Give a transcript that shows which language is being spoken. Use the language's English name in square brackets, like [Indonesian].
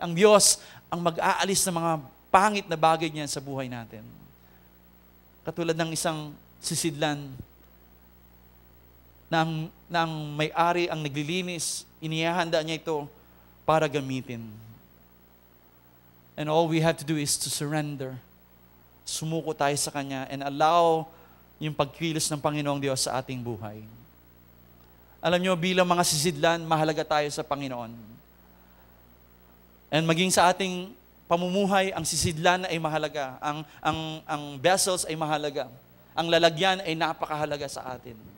[Filipino] Ang Diyos ang mag-aalis ng mga pangit na bagay niya sa buhay natin. Katulad ng isang sisidlan na ang may-ari ang naglilinis, inihahanda niya ito para gamitin. [English] And all we have to do is to surrender. [Filipino] Sumuko tayo sa Kanya [English] and allow [Filipino] yung pagkilos ng Panginoong Diyos sa ating buhay. Alam nyo, bilang mga sisidlan, mahalaga tayo sa Panginoon. And maging sa ating pamumuhay, ang sisidlan ay mahalaga. Ang vessels ay mahalaga. Ang lalagyan ay napakahalaga sa atin.